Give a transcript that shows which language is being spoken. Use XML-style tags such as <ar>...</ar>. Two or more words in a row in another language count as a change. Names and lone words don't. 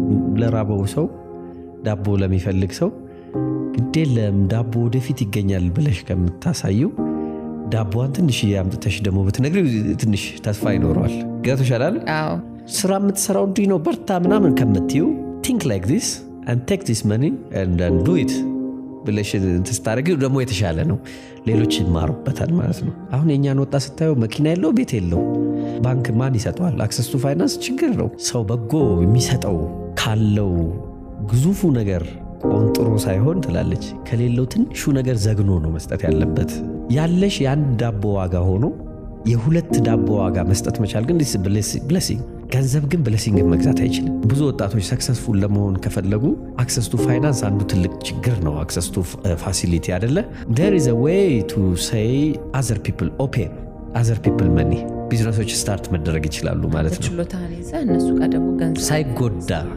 <am>ለራበው ሰው ዳቦ ለሚፈልግ ሰው ግዴለም ዳቦ ወደፊት ይገኛል ብለሽ ከምታሳዩ ዳቦዋን ትንሽ ያምጥተሽ ደሞ ብትነግሪው ትንሽ ተስፋ ይኖረዋል ገብቶሻል አይደል አዎ ስራ የምትሰራው እንዲህ ነው በርታ ምናምን ከምትዩ</am> <en>think like this and take this money and then do it</en> <am>ብለሽ ተስታረጊው ደሞ የተሻለ ነው ሌሎች ይማሩበታል ማለት ነው አሁን የኛን ወጣ ስታዩ መኪና የለው ቤት የለው ባንክ ማን ይሰጣል</am> <en>access to finance</en> <am>ችግር ነው ሰው በጎ የሚሰጠው ካለው ግዙፉ ነገር ቆንጥሮ ሳይሆን ትላለች ከሌለው ትንሹ ነገር ዘግኖ ነው መስጠት ያለበት ያለሽ ያን ዳቦ ዋጋ ሆኖ የሁለት ዳቦ ዋጋ መስጠት መቻል ግን</am> <en>this blessing</en> <am>ገንዘብ ግን blessing መግዛት አይችልም ብዙ ወጣቶች ሰክሰስፉል ለመሆን ከፈለጉ</am> <en>access to finance</en> <am>አንዱ ትልቅ ችግር ነው</am> <en>access to facility</en> <am>አይደለ</am> <en>there is a way to say other people open other people money</en> <am>ቢዝነሶች ስታርት መደረግ ይችላሉ ማለት ነው ችሎታን ይዘ እነሱ ጋር ደግሞ ገንዘብ ሳይጎዳ</am>